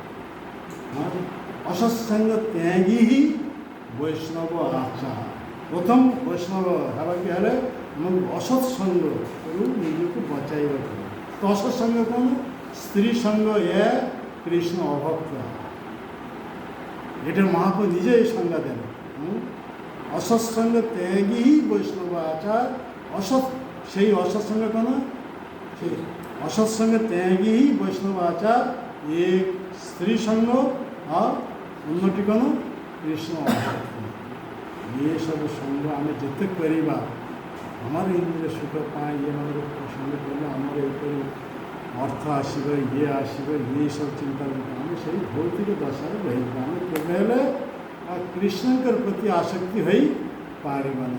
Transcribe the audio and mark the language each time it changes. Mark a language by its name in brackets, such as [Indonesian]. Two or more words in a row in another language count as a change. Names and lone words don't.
[Odia] ଅସତ୍ସଙ୍ଗ ତ୍ୟାଗୀ ହିଁ ବୈଷ୍ଣବ ଆଚାର। ପ୍ରଥମ ବୈଷ୍ଣବ ହେବାକେ ହେଲେ ଅସତ୍ ସଙ୍ଗରୁ ନିଜକୁ ବଚାଇବାକୁ। ତ ଅସତ୍ ସଙ୍ଗ କ'ଣ? ସ୍ତ୍ରୀ ସଙ୍ଗ ଏ କୃଷ୍ଣ ଅଭକ୍ତ। ଏଠାରେ ମହାପ୍ରଭୁ ନିଜେ [Bangla] এই সংজ্ঞা দেন। অসৎসঙ্গ ত্যাগী হি বৈষ্ণব আচার। সেই অসৎসঙ্গ কেন? সেই অসৎসঙ্গ ত্যাগী হি বৈষ্ণব আচার। এক স্ত্রী সঙ্গ আর অন্যটি কেন? কৃষ্ণ অভক্ত। [Odia] ଏସବୁ ସଙ୍ଗ ଆମେ ଯେତେ କରିବା ଆମର ଇନ୍ଦ୍ରିୟ ସୁଖ ପାଇଁ ଏମାନଙ୍କ ସଙ୍ଗେ କଲେ ଆମର ଏପରି ଅର୍ଥ ଆସିବ, ଇଏ ଆସିବ, ଏସବୁ ଚିନ୍ତା ଆମେ ସେଇ ଭୌତିକ ଦଶାରେ ରହିବା। ଆମେ କେବେ ହେଲେ କୃଷ୍ଣଙ୍କର ପ୍ରତି ଆସକ୍ତି ହୋଇପାରିବାନି।